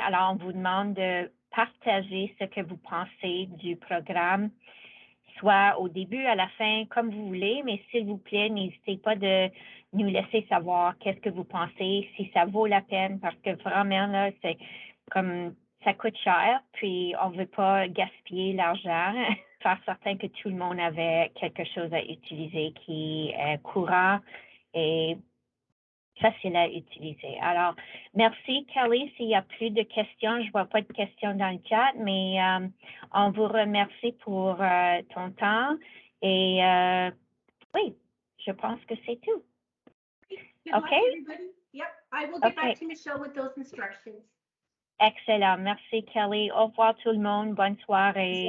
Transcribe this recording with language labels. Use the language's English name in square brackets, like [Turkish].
[French] Alors, on vous demande de partager ce que vous pensez du programme, soit au début, à la fin, comme vous voulez, mais s'il vous plaît, n'hésitez pas de nous laisser savoir qu'est-ce que vous pensez, si ça vaut la peine, parce que vraiment, là, c'est comme ça coûte cher, puis on ne veut pas gaspiller l'argent, faire certain que tout le monde avait quelque chose à utiliser qui est courant et facile à utiliser. Alors, merci Kelly. S'il n'y a plus de questions, je ne vois pas de questions dans le chat, mais on vous remercie pour ton temps et oui, je pense que c'est tout. [English] Good luck, everybody. Yep, I will get back to Michelle with those instructions. Excellent. [French] Merci, Kelly. Au revoir tout le monde. Bonne soirée.